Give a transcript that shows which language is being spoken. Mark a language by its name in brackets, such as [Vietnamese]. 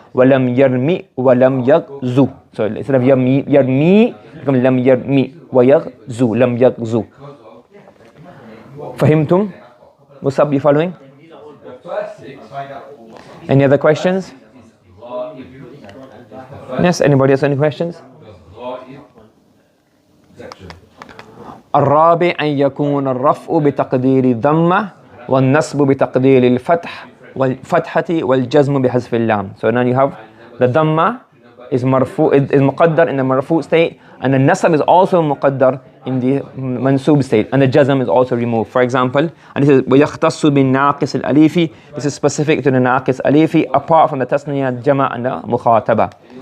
[Arabic] وَلَمْ يَرْمِ وَلَمْ يَغْزُ. [English] So instead of yarmi, it becomes lam yarmi وَيَغْزُ, lam yaghzu. [Arabic] Fahimtum? [English] Musab, you following? Any other questions? Yes, anybody has any questions? [Arabic] الرابع أن يكون الرفع بتقدير الضمة والنصب بتقدير الفتح والفتحة والجزم بحذف اللام. [English] So now you have the dhamma is marfu, is muqaddar in the marfu state, and the nasab is also muqaddar in the mansoob state, and the jazm is also removed. For example, and this is [Arabic] ويختص بالناقص الأليفي. [English] This is specific to the naqis alifi apart from the tasniya, jama' and the mukhataba.